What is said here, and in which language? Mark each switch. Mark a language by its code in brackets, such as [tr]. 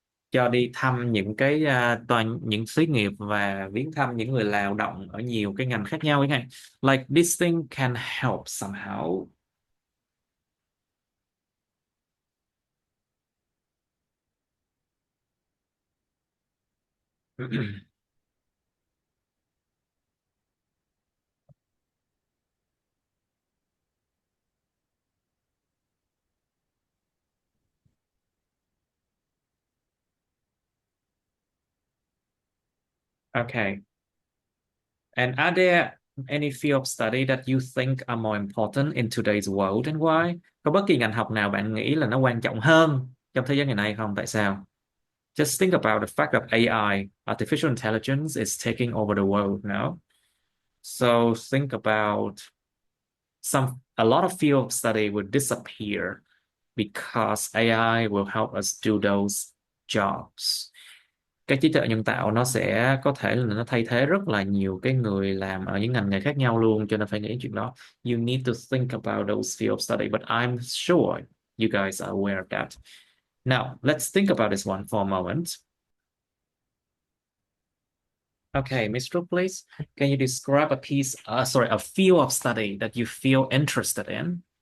[vi] Cho đi thăm những cái những xí nghiệp và viếng thăm những người lao động ở nhiều cái ngành khác nhau chẳng hạn. [en] Like this thing can help somehow. Okay. And are there any field of study that you think are more important in today's world and why? [vi] Có bất kỳ ngành học nào bạn nghĩ là nó quan trọng hơn trong thế giới ngày nay không? Tại sao? [en] Just think about the fact that AI, artificial intelligence, is taking over the world now. So think about a lot of field of study would disappear because AI will help us do those jobs. [vi] Cái trí tuệ nhân tạo nó sẽ có thể là nó thay thế rất là nhiều cái người làm ở những ngành nghề khác nhau luôn, cho nên phải nghĩ chuyện đó. [en] You need to think about those field of study, but I'm sure you guys are aware of that. Now, let's think about this one for a moment. Okay, Ms. Trúc, please, can you describe a field of study that you feel interested in?